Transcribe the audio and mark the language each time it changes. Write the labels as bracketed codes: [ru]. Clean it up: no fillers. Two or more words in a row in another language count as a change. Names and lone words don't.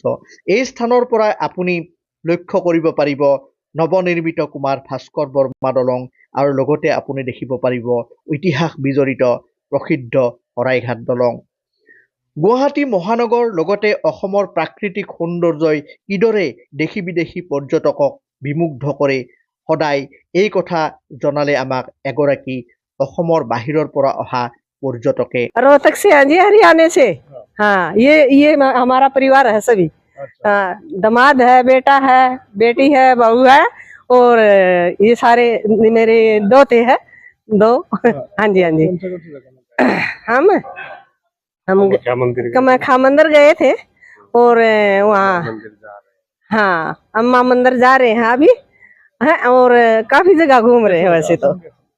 [as] এই স্থানৰ পৰাই আপুনি লক্ষ্য কৰিব পাৰিব নৱনিৰ্মিত কুমাৰ ভাস্কৰ বৰ্মা দলং, আৰু লগতে আপুনি দেখিব পাৰিব ইতিহাস বিজড়িত প্ৰসিদ্ধ শৰাইঘাট দলং। গুৱাহাটী মহানগৰ লগতে অসমৰ প্ৰাকৃতিক সৌন্দৰ্যই কিদৰে দেশী বিদেশী পৰ্যটকক বিমুগ্ধ কৰে সদায় এই কথা জনালে আমাক এগৰাকী অসমৰ বাহিৰৰ পৰা অহা पर्यटके। [hi] रोहतक से जी, हरियाणा से। हाँ, ये हमारा परिवार है सभी। हाँ, दामाद है, बेटा है, बेटी है, बहू है, और ये सारे मेरे दोते हैं, दो। हाँ जी, हाँ जी। हम कामाख्या मंदिर गए थे, और वहाँ हाँ अम्मा मंदिर जा रहे हैं अभी हैं, और काफी जगह घूम रहे हैं वैसे तो।